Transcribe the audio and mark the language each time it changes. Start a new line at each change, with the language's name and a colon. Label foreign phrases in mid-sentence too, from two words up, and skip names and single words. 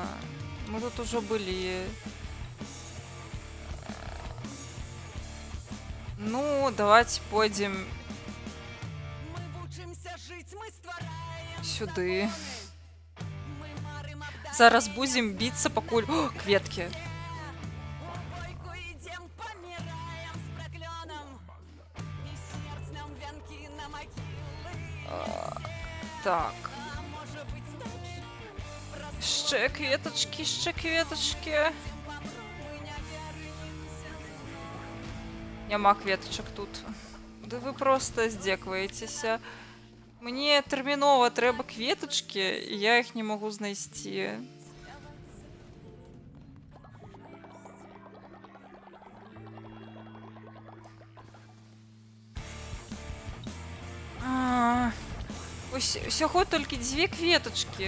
Belarusian: Мы тут ужо былі. Ну, давайте пойдем сюды. Зараз будем биться, пакуль... О, кветки. Так.
Ukrainian: Ще кветочки, ще кветочки.
Belarusian: Няма кветочек тут. Да вы просто здзекваецеся. Мне тэрмінова трэба кветочки, і я іх не могу знайсці. Усяго толькі 2 кветочки.